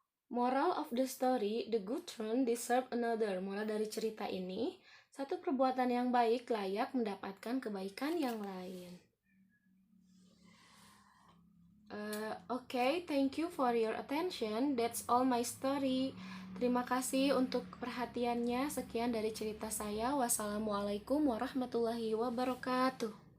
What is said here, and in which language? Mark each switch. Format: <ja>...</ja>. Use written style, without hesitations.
<en>Moral of the story, the good turn deserve another.</en> <id>Moral dari cerita ini, satu perbuatan yang baik layak mendapatkan kebaikan yang lain.</id> <en>Okay, thank you for your attention. That's all my story.</en> <id>Terima kasih untuk perhatiannya. Sekian dari cerita saya. Wassalamualaikum warahmatullahi wabarakatuh.</id>